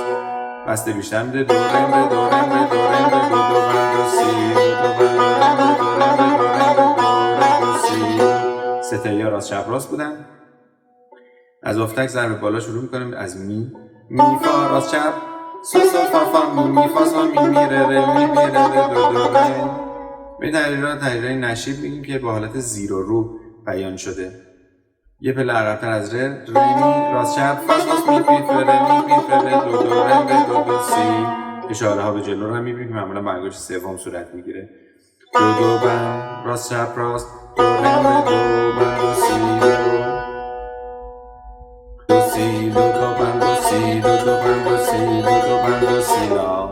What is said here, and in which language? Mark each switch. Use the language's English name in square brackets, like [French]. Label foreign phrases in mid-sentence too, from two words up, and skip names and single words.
[Persian] بسته بیشتر میده. دو ره دو ره دو ره دو دو بم دو سی دو بم دو ره دو ره دو ره دو سی. ستایی راست چپ راست بودن. از افتک ضرب بالا شروع میکنیم. از می فا راست چپ سو سو فا فا می فا سو می ره ره می ره ره دو دو ره. به تحریرهای نشیب میگیم که با حالت زیر و رو بیان شده. یه پله عقب‌تر از ره می راست چپ فا سو می فی ره می فی ره دو دو ره دو دو سی. اشاره ها به جلو رو میبینیم که معمولا برگشت سوم صورت میگیره. دو دو بم راست چپ راست دو ره دو بم دو سی دو سی دو دو بم دو سی دو دو بم دو سی دو دو بم دو سی لا.